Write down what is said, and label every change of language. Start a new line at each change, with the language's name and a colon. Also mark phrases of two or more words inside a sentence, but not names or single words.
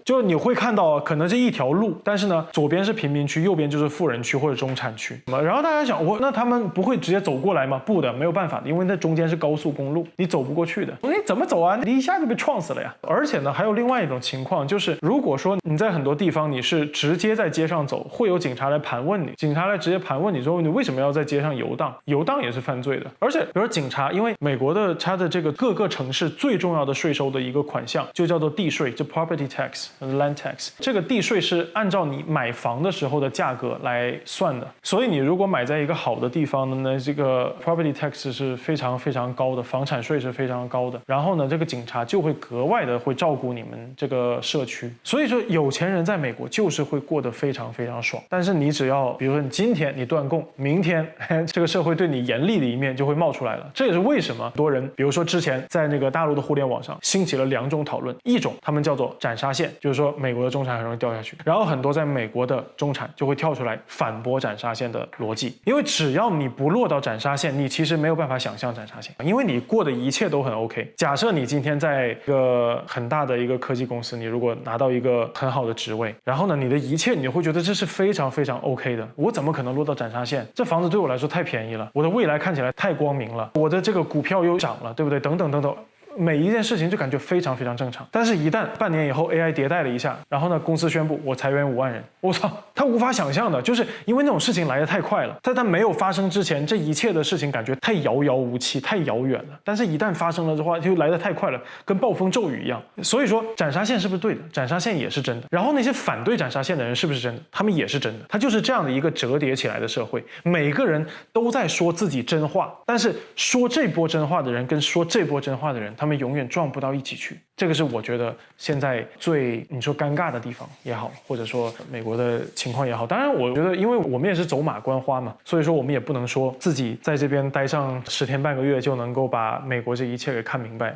Chinese: 就你會看到可能是一條路，但是呢，左邊是平民區，右邊就是富人區或者中產區。然後大家想，那他們不會直接走過來嗎？不的，沒有辦法的，因為那中間是高速公路，你走不過去的。你怎麼走啊？你一下就被撞死了呀！而且呢，還有另外一種情況，就是如果說你在很多地方你是直接在街上走，會有警察來盤問你，警察來直接盤問你說你為什麼要在街上遊蕩？遊蕩也是犯罪的。而且比如說警察，因為美國的它的這個各個城市最重要的稅收的一個款項就叫做地稅，就
English: property tax、 land tax。
Chinese: 這個地稅是按照你買房的時候的價格來算的，所以你如果買在一個好的地方呢，這個
English: property tax
Chinese: 是非常非常高的，房產稅是非常高的。然後呢，這個警察就會格外的會照顧你們這個社區。所以說有錢人在美國就是會過得非常非常爽。但是你只要比如說你今天你斷供，明天這個社會對你嚴厲的一面就會冒出來了。這也是為什麼很多人比如說之前在那個大陸的互聯網上興起了兩種討論，一種他們叫做斬殺線，就是說美國的中產很容易掉下去，然後很多在美國的中產就會跳出來反駁斬殺線的邏輯。因為只要你不落到斬殺線，你其實沒有辦法想象斬殺線，因為你過的一切都很 OK。假設你今天在一個很大的一個科技公司，你如果拿到一個很好的職位，然後呢，你的一切你會覺得這是非常非常 OK 的。我怎麼可能落到斬殺線？這房子對我來說太便宜了，我的未來看起來太光明了，我的這個股票又漲了，對不對？等等等等。每一件事情就感覺非常非常正常，但是一旦半年以後 AI 迭代了一下，然後呢，公司宣布我裁员5萬人，我操，他無法想象的，就是因為那種事情來得太快了，在它沒有發生之前，這一切的事情感覺太遙遙無期，太遙遠了，但是一旦發生了的話，就來得太快了，跟暴風驟雨一樣。所以說斬殺線是不是對的？斬殺線也是真的。然後那些反對斬殺線的人是不是真的？他們也是真的。它就是這樣的一個折疊起來的社會，每個人都在說自己真話，但是說這波真話的人跟說這波真話的人，他們永遠撞不到一起去。這個是我覺得現在最你說尷尬的地方也好，或者說美國的情況也好。當然我覺得因為我們也是走馬觀花嘛，所以說我們也不能說自己在這邊待上10天半個月就能夠把美國這一切給看明白。